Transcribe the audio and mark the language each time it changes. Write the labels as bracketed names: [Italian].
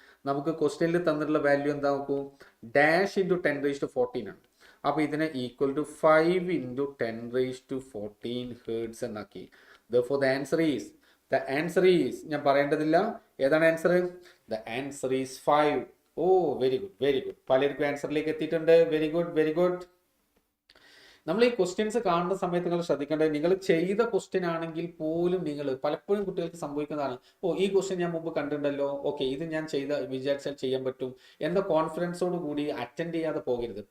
[Malayalam] നമുക്ക് ക്വസ്റ്റ്യനിൽ തന്നിട്ടുള്ള വാല്യൂ എന്താ നോക്കൂ? ഡാഷ് ഇൻറ്റു 10⁻14 ആണ്. അപ്പോൾ ഇതിനെ ഈക്വൽ ടു 5 ഇൻറ്റു 10⁻14 ഹേർട്സ് എന്നാക്കി. [English] Therefore the answer is [Malayalam] ഞാൻ പറയേണ്ടതില്ല. ഏതാണ് answer? [English] The answer is 5. ഓ very good. [Malayalam] പലർക്കും ആൻസറിലേക്ക് എത്തിയിട്ടുണ്ട്. Very good. നമ്മൾ ഈ ക്വസ്റ്റ്യൻസ് കാണുന്ന സമയത്ത് നിങ്ങൾ ശ്രദ്ധിക്കേണ്ടത്, നിങ്ങൾ ചെയ്ത ക്വസ്റ്റ്യൻ ആണെങ്കിൽ പോലും നിങ്ങൾ പലപ്പോഴും കുട്ടികൾക്ക് സംഭവിക്കുന്നതാണ്, ഈ ക്വസ്റ്റ്യൻ ഞാൻ മുമ്പ് കണ്ടിട്ടുണ്ടല്ലോ, ഓക്കെ ഇത് ഞാൻ വിചാരിച്ചാൽ ചെയ്യാൻ പറ്റും എന്ന കോൺഫിഡൻസോട് കൂടി അറ്റൻഡ് ചെയ്യാതെ പോകരുത്.